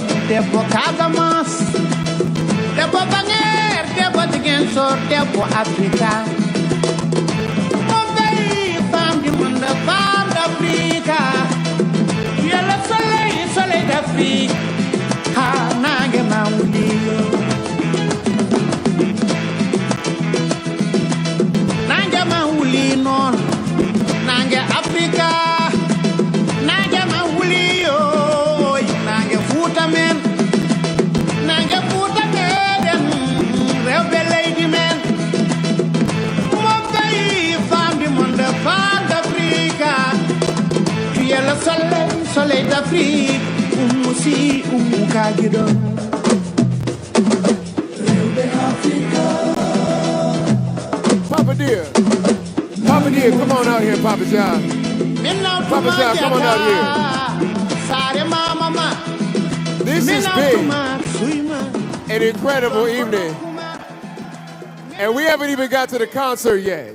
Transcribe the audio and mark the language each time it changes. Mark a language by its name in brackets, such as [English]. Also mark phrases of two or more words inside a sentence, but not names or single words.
[Fula] debbo Casamance, debbo Banger, debbo Ziguinchor, debbo Africa. [French] Mon pays, femme du monde, femme d'Afrique. Tu es le soleil, soleil d'Afrique. [Fula] Ah, nange maulio. Nange mauli non, nange Africa. Nange mauli yo, nange futa men. Nange futa men, rewbe lady men. [French] Mon pays, femme du monde, femme d'Afrique. Tu es le soleil, soleil d'Afrique. [Fula] Si Kagido. [English] Papa Dear. Papa Dear, come on out here, Papa John. Papa John, come on out here. This has been an incredible evening. And we haven't even got to the concert yet.